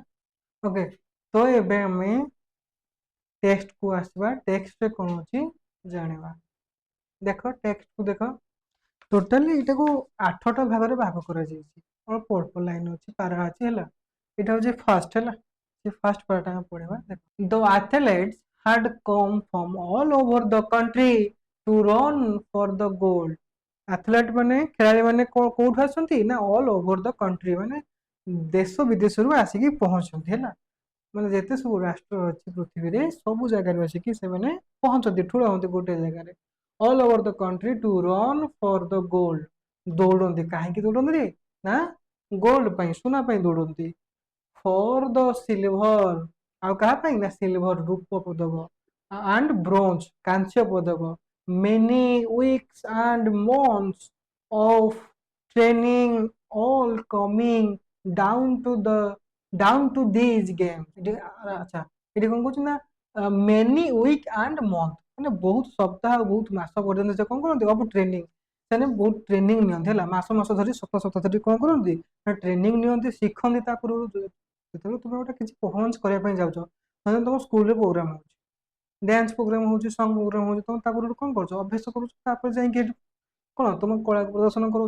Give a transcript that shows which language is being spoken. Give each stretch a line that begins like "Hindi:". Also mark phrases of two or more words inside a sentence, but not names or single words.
Odia: ଓକେ, ତ ଏବେ ଆମେ ଟେକ୍ସଟକୁ ଆସିବା। ଟେକ୍ସଟରେ କ'ଣ ଅଛି ଜାଣିବା। ଦେଖ ଟେକ୍ସଟକୁ ଦେଖ, ଟୋଟାଲି ଏଇଟାକୁ 8ଟା ଭାଗରେ ଭାଗ କରାଯାଇଛି। ଅଳ୍ପ ଅଳ୍ପ ଲାଇନ୍ ଅଛି, ପାରା ଅଛି ହେଲା। ଏଇଟା ହେଉଛି ଫାର୍ଷ୍ଟ ହେଲା, ସେ ଫାର୍ଷ୍ଟ ପାରାଟା ଆମେ ପଢ଼ିବା।
English: ଦେଖ, ଦ athletes had come from all over the country to run for the gold.
Odia: ଆଥଲେଟ୍ ମାନେ ଖେଳାଳି ମାନେ କୋଉଠୁ ଆସନ୍ତି ନା
English: all over the country,
Odia: ମାନେ ଦେଶ ବିଦେଶରୁ ଆସିକି ପହଞ୍ଚନ୍ତି ହେଲା। ମାନେ ଯେତେ ସବୁ ରାଷ୍ଟ୍ର ଅଛି ପୃଥିବୀରେ ସବୁ ଜାଗାରୁ ଆସିକି ସେମାନେ ପହଞ୍ଚନ୍ତି, ଠୁଳ ହୁଅନ୍ତି ଗୋଟେ ଜାଗାରେ।
English: all over the country to run for the gold, ଦୌଡ଼ନ୍ତି।
Odia: କାହିଁକି ଦୌଡ଼ନ୍ତି ନା ଗୋଲ୍ଡ ପାଇଁ, ସୁନା ପାଇଁ ଦୌଡ଼ନ୍ତି।
English: for the silver,
Odia: ଆଉ କାହା ପାଇଁ ନା ସିଲଭର ରୂପ ପଦକ,
English: and bronze
Odia: କାଂସ୍ୟ ପଦକ।
English: many weeks and months of training all coming down to these games।
Odia: ଆଚ୍ଛା, ଏଠି କ'ଣ କହୁଛି ନା
English: many week and month,
Odia: ମାନେ ବହୁତ ସପ୍ତାହ ବହୁତ ମାସ ପର୍ଯ୍ୟନ୍ତ ସେ କ'ଣ କରନ୍ତି
English: of training,
Odia: ସେମାନେ ବହୁତ ଟ୍ରେନିଂ ନିଅନ୍ତି ହେଲା। ମାସ ମାସ ଧରି ସପ୍ତାହ ଧରି କ'ଣ କରନ୍ତି ନା ଟ୍ରେନିଂ ନିଅନ୍ତି, ଶିଖନ୍ତି। ତା ପୂର୍ବରୁ ଯେତେବେଳେ ତୁମେ ଗୋଟେ କିଛି ପରଫର୍ମାନ୍ସ କରିବା ପାଇଁ ଯାଉଛ, ଧର ତମ ସ୍କୁଲରେ ପ୍ରୋଗ୍ରାମ ହେଉଛି,
English: dance program
Odia: ହେଉଛି,
English: song program
Odia: ହେଉଛି, ତମେ ତା ପୂର୍ବରୁ କ'ଣ କରୁଛ ଅଭ୍ୟାସ କରୁଛ, ତାପରେ ଯାଇକି ଏଠି କ'ଣ ତମ କଳା ପ୍ରଦର୍ଶନ କରୁଛ।